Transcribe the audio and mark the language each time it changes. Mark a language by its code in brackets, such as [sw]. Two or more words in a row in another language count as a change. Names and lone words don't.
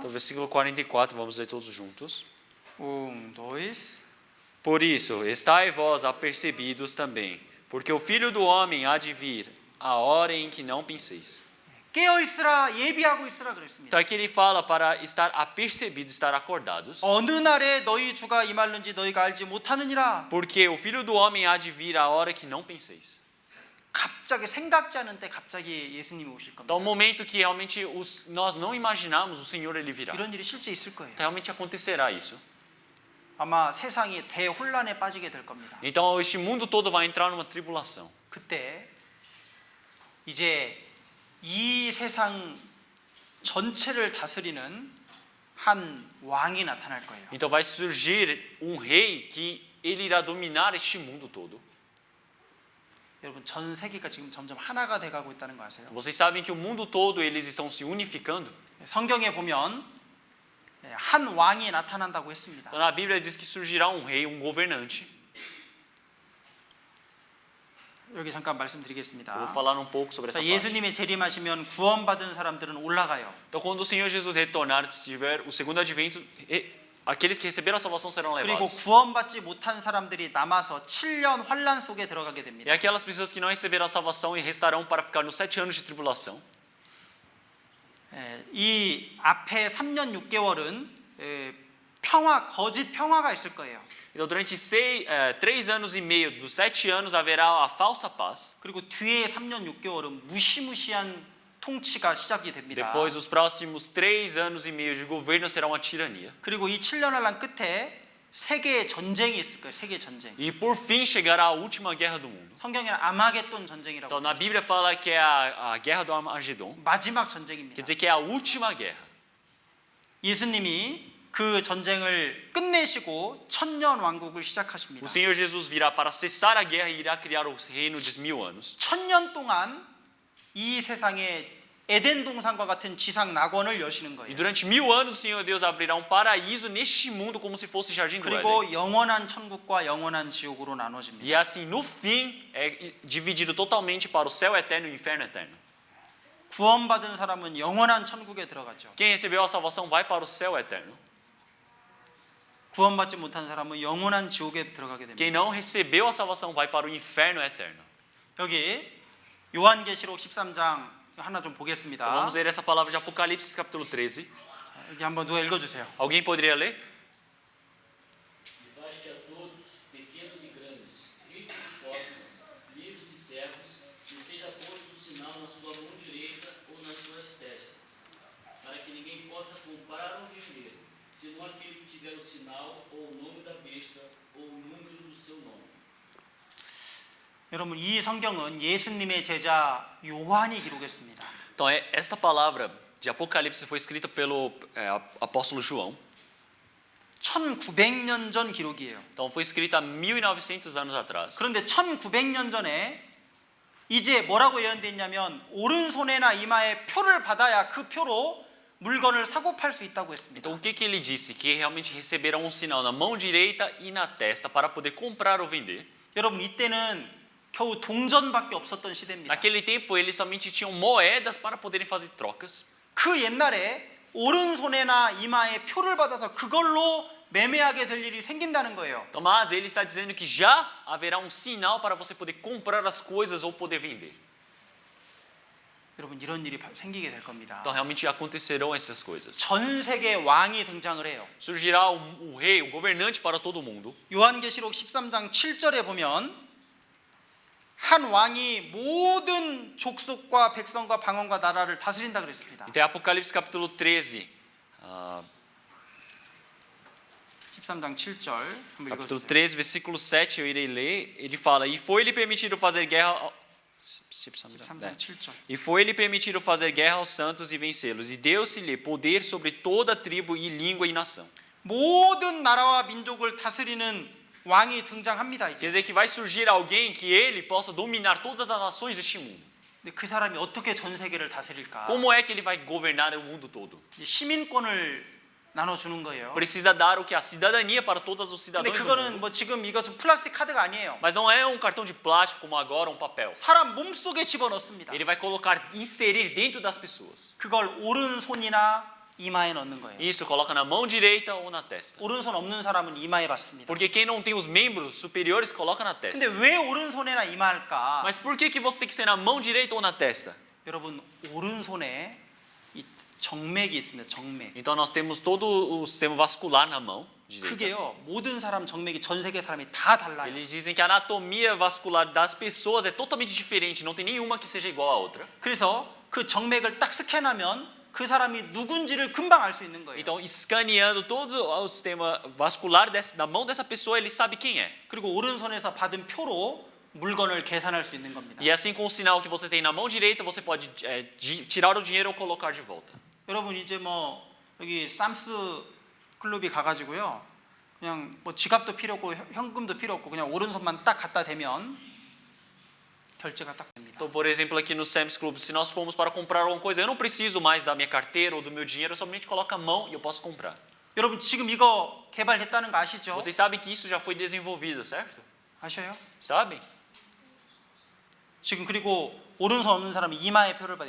[pt] Então versículo 44, vamos ler todos juntos. 1, 2. Por isso, estai vós apercebidos também, porque o Filho do Homem há de vir a hora em que não penseis. [ko] 깨어 있으라, 예비하고 있으라 그랬습니다. [pt] Então aqui ele fala para estar apercebidos, estar acordados, [ko] 어느 날에 너희 주가 임할는지 너희가 알지 못하느니라. [pt] porque o Filho do Homem há de vir a hora que não penseis. [ko] 갑자기 생각지 않은 때 갑자기 예수님이 오실 겁니다. [pt] Então um momento que realmente nós não imaginamos, o Senhor ele virá. [ko] 이런 일이 실제 있을 거예요. [pt] Então, realmente acontecerá isso. [ko] 아마 세상이 대혼란에 빠지게 될 겁니다. [pt] Então este mundo todo vai entrar numa tribulação. [ko] 그때 이제 이 세상 전체를 다스리는 한 왕이 나타날 거예요. [pt] Então vai surgir um rei que ele irá dominar este mundo todo. [ko] 여러분 전 세계가 지금 점점 하나가 돼가고 있다는 거 아세요? [pt] Vocês sabem que o mundo todo eles estão se unificando? [ko] 성경에 보면 한 왕이 나타난다고 했습니다. [pt] Então, na Bíblia diz que surgirá um rei, um governante. [ko] 여기 잠깐 [pt] Eu [ko] 말씀드리겠습니다. [pt] vou falar um pouco sobre essa parte. [ko] 예수님의 재림하시면 구원받은 사람들은 올라가요. [pt] Então, quando o Senhor Jesus retornar, se tiver o segundo advento, aqueles que receberam a salvação serão [ko] 그리고 [pt] levados. [ko] 구원받지 못한 사람들이 남아서 7년 환란 속에 들어가게 [pt] E [ko] 됩니다. [pt] aquelas pessoas que não receberam a salvação e restarão para ficar nos 7 anos de tribulação. [ko] 이 앞에 3년 6개월은 평화, 거짓 평화가 있을 거예요. [pt] Então, durante 3 anos e meio dos 7 anos haverá a falsa paz. [ko] 그리고 뒤에 3년 6개월은 무시무시한 통치가 시작이 됩니다. [pt] Depois, os próximos 3 anos e meio de governo será uma tirania. [ko] 그리고 이 7년 환란 끝에 세계 전쟁이 있을 거예요. 세계 전쟁. [pt] E por fim chegará a última guerra do mundo. [ko] 성경에는 아마겟돈 전쟁이라고 [pt] Então, na [ko] 해요. [pt] Bíblia fala que é a guerra do Armagedon. [ko] 마지막 [pt] Quer [ko] 전쟁입니다. [pt] dizer que é a última guerra. [ko] 예수님이 그 전쟁을 끝내시고 천년 왕국을 시작하십니다. [pt] O Senhor Jesus virá para cessar a guerra e irá criar o reino de 1000 anos. [ko] 1000년 동안 이 세상에 에덴 동산과 같은 지상 낙원을 여시는 [pt] E [ko] 거예요. [pt] durante 1000 anos o Senhor Deus abrirá um paraíso neste mundo como se fosse jardim do Éden. [ko] 그리고 영원한 천국과 영원한 지옥으로 나눠집니다. [pt] E assim, no fim, é dividido totalmente para o céu eterno e o inferno eterno. [ko] 구원받은 사람은 영원한 천국에 들어가죠. [pt] Quem recebeu a salvação vai para o céu eterno. [ko] 구원받지 못한 사람은 영원한 지옥에 들어가게 됩니다. [pt] Quem não recebeu a salvação vai para o inferno eterno. [ko] 여기 요한계시록 13장 하나 좀 [pt] Então, [ko] 보겠습니다. [pt] vamos ler essa palavra de Apocalipse, capítulo 13. [ko] 여기 한번 누가 읽어주세요. [pt] Alguém poderia ler? E faz que a todos, pequenos e grandes, ricos e pobres, livres e servos, lhe seja posto um sinal na sua mão direita ou nas suas testas, para que ninguém possa comprar ou vender, senão aquele que tiver o sinal ou o nome da besta ou o número do seu nome. [ko] 여러분 이 성경은 예수님의 제자 요한이 기록했습니다. [pt] Então, esta palavra de Apocalipse foi escrita pelo apóstolo João. [ko] 1900년 전 기록이에요. [pt] Então, foi escrita há 1900 anos atrás. [ko] 그런데 1900년 전에 이제 뭐라고 예언되어 있냐면 오른손에나 이마에 표를 받아야 그 표로 물건을 사고 팔 수 있다고 했습니다. [pt] Então, o que ele disse? Que realmente receberão um sinal na mão direita e na testa para poder comprar ou vender. [ko] 여러분 이때는 겨우 동전밖에 없었던 시대입니다. [pt] Naquele tempo, eles somente tinham moedas para poderem fazer trocas. [ko] 그 옛날에 오른손에나 이마에 표를 받아서 그걸로 매매하게 될 일이 생긴다는 거예요. [pt] Então, mas ele está dizendo que já haverá um sinal para você poder comprar as coisas ou poder vender. [ko] 여러분 이런 일이 생기게 될 겁니다. [pt] Então, realmente acontecerão essas coisas. [ko] 전 세계 왕이 등장을 해요. [pt] Surgirá o rei, o governante para todo mundo. [ko] 요한계시록 13장 7절에 보면 한 왕이 모든 족속과 백성과 방언과 나라를 다스린다 그랬습니다. [pt] Então, Apocalipse capítulo 13, [ko] 13장 7절 한번 [pt] capítulo [ko] 읽어주세요. [pt] 13, versículo 7, eu irei ler. Ele fala: E foi-lhe permitido fazer guerra. [ko] 13장 7절. [pt] E foi-lhe permitido fazer guerra aos santos e vencê-los, e deu-se-lhe poder sobre toda tribo e língua e nação. [ko] 모든 나라와 민족을 다스리는 왕이 등장합니다. [pt] Quer [ko] 이제. [pt] dizer que vai surgir alguém que ele possa dominar todas as nações deste mundo. [ko] 근데 그 사람이 어떻게 전 세계를 다스릴까? [pt] Como é que ele vai governar o mundo todo? [ko] 이제 시민권을 나눠주는 거예요. [pt] Precisa dar o que? A cidadania para todos os [ko] 근데 [pt] cidadãos do [ko] 그거는 [pt] mundo. [ko] 뭐 지금 이거 좀 플라스틱 카드가 아니에요. [pt] Mas não é um cartão de plástico como agora, um papel. [ko] 사람 몸속에 집어넣습니다. [pt] Ele vai colocar, inserir dentro das pessoas. [ko] 그걸 오른손이나 이마에 넣는 거예요. [pt] Isso, coloca na mão direita ou na testa. [ko] 오른손 없는 사람은 이마에 받습니다. [pt] Porque quem não tem os membros superiores, coloca na [ko] 근데 [pt] testa. [ko] 왜 오른손에나 이마할까? [pt] Mas por que você tem que ser na mão direita ou na testa? [ko] 여러분 오른손에 이 정맥이 있습니다. 정맥. [pt] Então nós temos todo o sistema vascular na mão direita. [ko] 그게요. 모든 사람 정맥이 전 세계 사람이 다 달라요. [pt] Eles dizem que a anatomia vascular das pessoas é totalmente diferente, não tem nenhuma que seja igual à outra. [ko] 그래서 그 정맥을 딱 스캔하면 그 사람이 누군지를 금방 알 수 있는 거예요. [pt] Então, escaneando todo o sistema vascular da mão dessa pessoa, ele sabe quem é. [ko] 그리고 오른손에서 받은 표로 물건을 계산할 수 있는 겁니다. [pt] E assim, com o sinal que você tem na mão direita, você pode tirar o dinheiro ou colocar de volta. [ko] 여러분 이제 뭐 여기 쌈스 클럽이 가가지고요. 그냥 뭐 지갑도 필요 없고 현금도 필요 없고 그냥 오른손만 딱 갖다 대면 결제가 딱 됩니다. [pt] Então, por exemplo, aqui no Sam's Club, se nós formos para comprar alguma coisa, eu não preciso mais da minha carteira ou do meu dinheiro, eu somente coloco a mão e eu posso comprar. [ko] 여러분 지금 이거 개발했다는 거 아시죠? [pt] Vocês sabem que isso já foi desenvolvido, certo? [ko] 아셔요? [pt] Sabem? [ko] 지금 그리고 오른손 없는 사람이 이마에 표를 받아요.